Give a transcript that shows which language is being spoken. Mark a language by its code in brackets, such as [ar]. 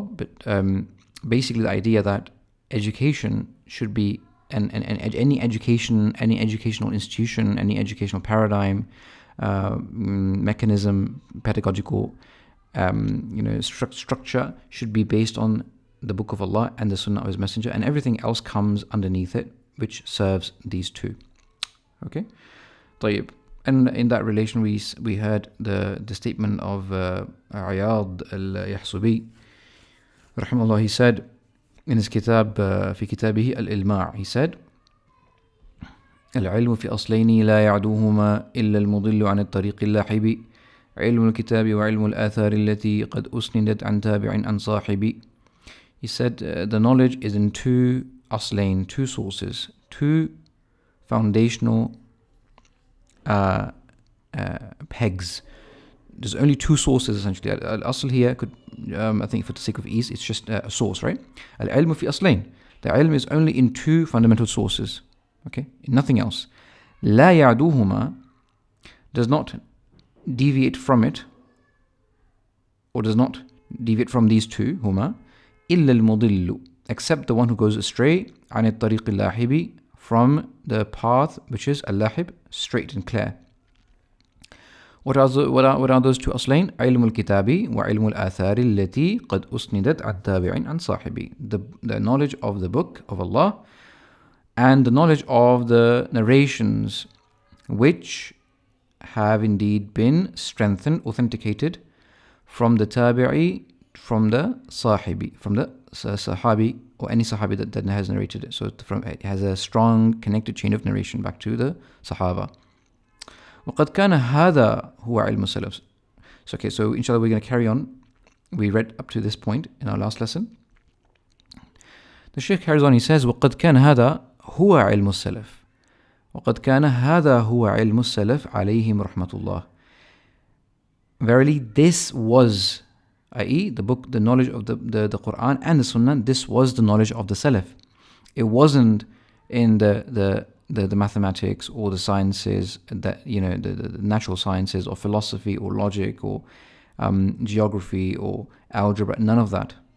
[en] But basically the idea that education should be and any educational institution, any educational paradigm, mechanism, pedagogical structure should be based on the Book of Allah and the Sunnah of His Messenger, and everything else comes underneath it which serves these two. Okay, [ar] طيب. [en] And in that relation we heard the statement of Iyad al-Yahsubi rahimahullah. He said in his kitab, [ar] في كتابه الإلماع, [en] he said, [ar] العلم في أصلين لا يعدوهما إلا المضل عن الطريق اللاحب علم الكتاب وعلم الآثار التي قد أسندت عن تابع عن صاحب. [en] He said the knowledge is in two aslain, two sources, two foundational pegs. There's only two sources essentially. Al-asl here could, I think for the sake of ease, it's just a source, right? Al-ilm fi aslain. The ilm is only in two fundamental sources. Okay, nothing else. [ar] لا يعدوهما [en] does not deviate from it, or does not deviate from these two, huma, [ar] إلا المضل, [en] except the one who goes astray, [ar] عن الطريق اللاحب, [en] from the path which is al-lahib, straight and clear. What are those two أصلين? [ar] علم الكتاب وعلم الآثار التي قد أسندت على التابع عن صاحبي. [en] The knowledge of the book of Allah and the knowledge of the narrations which have indeed been strengthened, authenticated from the tabi'i, from the sahibi, from the sahabi, or any sahabi that has narrated it. So it has a strong connected chain of narration back to the sahaba. [ar] وَقَدْ كَانَ هَذَا هُوَ عِلْمُ السَّلَفِ. [en] So inshallah we're going to carry on. We read up to this point in our last lesson. The Shaykh carries on, he says, [ar] وَقَدْ كَانَ هَذَا هُوَ عِلْمُ السَّلَفِ وَقَدْ كَانَ هَذَا هُوَ عِلْمُ السَّلَفِ عَلَيْهِمْ رَحْمَةُ اللَّهِ. [en] Verily this was, i.e. the book, the knowledge of the Quran and the Sunnah, this was the knowledge of the Salaf. It wasn't in the mathematics or the sciences, that the natural sciences or philosophy or logic or geography or algebra, none of that.